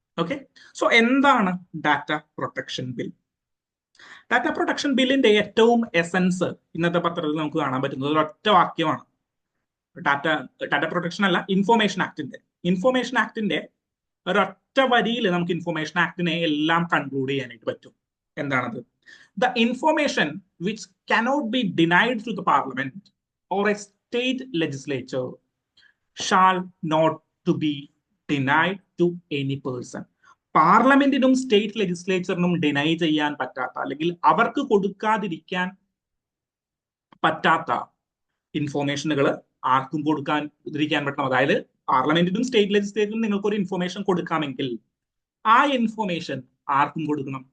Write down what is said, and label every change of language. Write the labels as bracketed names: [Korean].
[Malayalam] Okay, so എന്താണ് data protection bill? Data protection ബില്ലിന്റെ ഏറ്റവും എസൻസ് ഇന്നത്തെ പത്രത്തിൽ നമുക്ക് കാണാൻ പറ്റുന്നത് ഒരൊറ്റ വാക്യമാണ്. ഡാറ്റ പ്രൊട്ടക്ഷൻ അല്ല, ഇൻഫോർമേഷൻ ആക്ടിന്റെ ഒരൊറ്റ വരിയിൽ നമുക്ക് ഇൻഫോർമേഷൻ ആക്ടിനെ എല്ലാം കൺക്ലൂഡ് ചെയ്യാനായിട്ട് പറ്റും. എന്താണത്? [English] The information which cannot be denied to the parliament or a state legislature shall not to be denied to any person. [Malayalam] പാർലമെന്റിനും state ലെജിസ്ലേച്ചറിനും deny ചെയ്യാൻ പറ്റാത്ത അല്ലെങ്കിൽ അവർക്ക് കൊടുക്കാതിരിക്കാൻ പറ്റാത്ത ഇൻഫോർമേഷനുകൾ ആർക്കും കൊടുക്കാതിരിക്കാൻ പറ്റണം. അതായത് പാർലമെന്റിനും സ്റ്റേറ്റ് ലെജിസ്ലേച്ചറിനും നിങ്ങൾക്ക് ഒരു ഇൻഫോർമേഷൻ കൊടുക്കാമെങ്കിൽ ആ ഇൻഫോർമേഷൻ ആർക്കും കൊടുക്കണം?